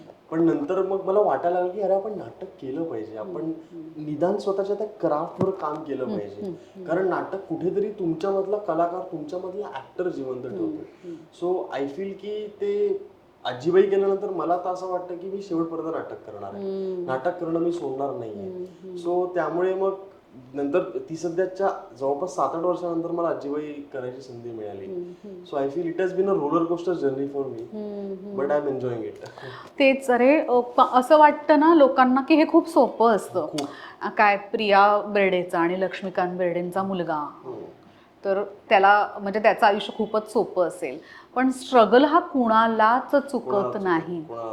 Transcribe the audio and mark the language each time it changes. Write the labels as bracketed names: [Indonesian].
[Marathi] पण नंतर मग मला वाटायला लागलं की अरे आपण नाटक केलं पाहिजे, आपण निदान स्वतःच्या त्या क्राफ्टवर काम केलं पाहिजे, कारण नाटक कुठेतरी तुमच्यामधला कलाकार, तुमच्यामधला ऍक्टर जिवंत ठेवतो. [English] so I feel [Marathi] की ते आजीबाई केल्यानंतर मला तर असं वाटतं की मी शेवटपर्यंत नाटक करणार आहे, नाटक करणं मी सोडणार नाहीये. सो त्यामुळे मग नंतर ती सध्याच्या जवळपास 7-8 वर्षानंतर मला आजीबाई करायची संधी मिळाली. [English] So I feel it has been a roller coaster journey for me, but I am enjoying it. [Marathi] तेच, अरे असं वाटतं ना लोकांना की हे खूप सोपं असतं. काय प्रिया बेर्डेचा आणि लक्ष्मीकांत बेर्डेंचा मुलगा, तर त्याला म्हणजे त्याचं आयुष्य खूपच सोपं असेल, पण स्ट्रगल हा कुणालाच चुकत नाही.